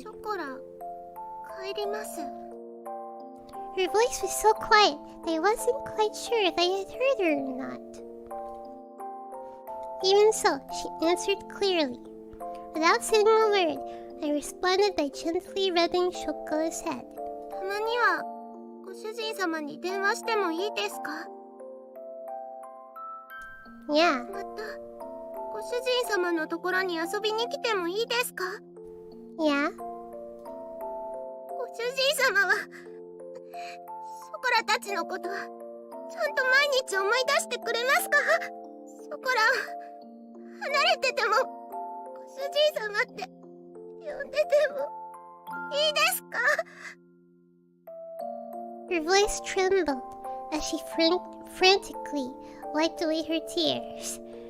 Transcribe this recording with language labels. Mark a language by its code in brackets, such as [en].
[ja] ショコラ、帰ります。 [en] Her voice was so quiet that I wasn't quite sure if I had heard her or not. Even so, she answered clearly. Without saying a word, I responded by gently rubbing Chocola's head. [ja] たまにはご主人様に電話してもいいですか？ [en] Yeah. [ja] またご主人様のところに遊びに来てもいいですか？ [en] Yeah. [ja] ご主人様はショコラたちのことはちゃんと毎日思い出してくれますか？ショコラは離れててもご主人様って呼んでてもいいですか？ [en] Her voice trembled as she frantically wiped away her tears.